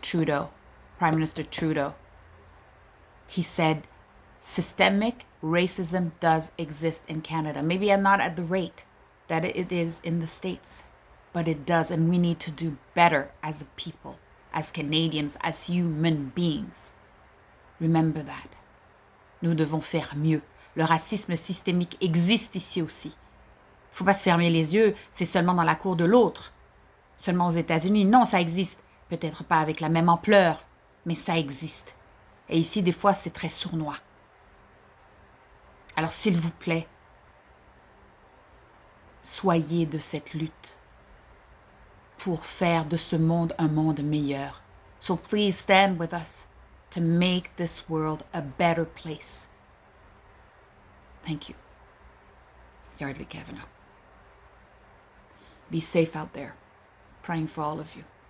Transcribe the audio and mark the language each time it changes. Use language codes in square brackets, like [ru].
[en] Trudeau, Prime Minister Trudeau, he said, systemic racism does exist in Canada. Maybe not at the rate that it is in the States, but it does, and we need to do better as a people, as Canadians, as human beings. Remember that. [fr] Nous devons faire mieux. Le racisme systémique existe ici aussi. Il ne faut pas se fermer les yeux, c'est seulement dans la cour de l'autre, seulement aux États-Unis. Non, ça existe. Peut-être pas avec la même ampleur, mais ça existe. Et ici, des fois, c'est très sournois. Alors, s'il vous plaît, soyez de cette lutte pour faire de ce monde un monde meilleur. [en] So please stand with us to make this world a better place. Thank you. Yardley Kavanaugh. Be safe out there. Praying for all of you.